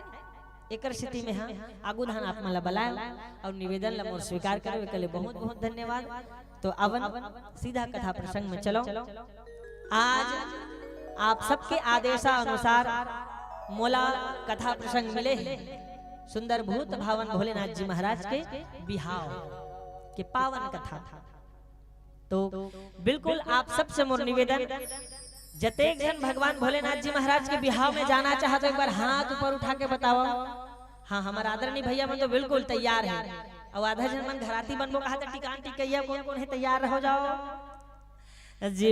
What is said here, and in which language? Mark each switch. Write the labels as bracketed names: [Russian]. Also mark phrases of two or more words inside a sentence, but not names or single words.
[Chhattisgarhi] एकर स्थिति में हाँ आगू धान आप मला बुलाए और निवेदन ला मोर स्वीकार करे के लिए बहुत बहुत धन्यवाद। तो अवन सीधा कथा प्रसंग में चलो। आज आप सबके आदेशा अनुसार मोला कथा प्रसंग मिले हैं सुंदर भूत भावन भोलेनाथ जी महाराज के बिहाव के पावन कथा। तो बिल्कुल आप सबसे मोर निवेदन, जतेक जन भगवान भोलेनाथ जी महाराज के बिहाव में जाना चाहते तो एक बार हाथ ऊपर उठा के बताओ। हाँ हमारा आदरणीय भैया मन तो बिल्कुल तैयार है, और आधा जन मन घराती बनबो कहा था टिकान टिकैया कौन कौन है तैयार हो जाओ जी।